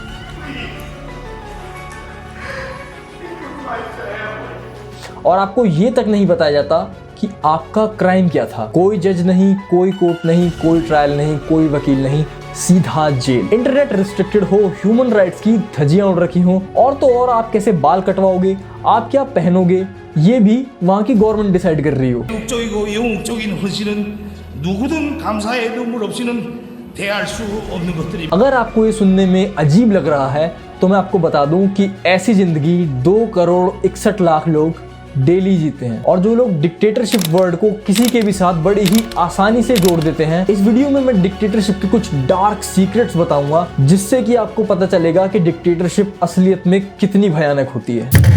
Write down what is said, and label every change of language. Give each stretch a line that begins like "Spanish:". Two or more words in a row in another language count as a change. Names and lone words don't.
Hindi: और आपको ये तक नहीं बताया जाता कि आपका क्राइम क्या था। कोई जज नहीं, कोई कोर्ट नहीं, कोई ट्रायल नहीं, कोई वकील नहीं, सीधा जेल।
English: internet restricted
Hindi: हो,
English: human rights
Hindi: की धज्जियां उड़ रखी हो, और तो और आप कैसे बाल कटवाओगे, आप क्या पहनोगे, ये भी वहां की
English: government decide
Hindi: कर रही हो।
Korean: 적이고 영웅적인 헌신은 누구든 감사의 눈물 없이는 대할 수 없는 것들이।
Hindi: अगर आपको ये सुनने में अजीब लग रहा है तो मैं आपको बता दूं कि ऐसी जिंदगी 2,61,00,000 लोग डेली जीते हैं। और जो लोग
English: dictatorship word
Hindi: को किसी के भी साथ बड़ी ही आसानी से जोड़ देते हैं, इस वीडियो में मैं डिक्टेटरशिप के कुछ
English: dark secrets
Hindi: बताऊंगा जिससे कि आपको पता चलेगा कि डिक्टेटरशिप असलियत में कितनी भयानक होती है।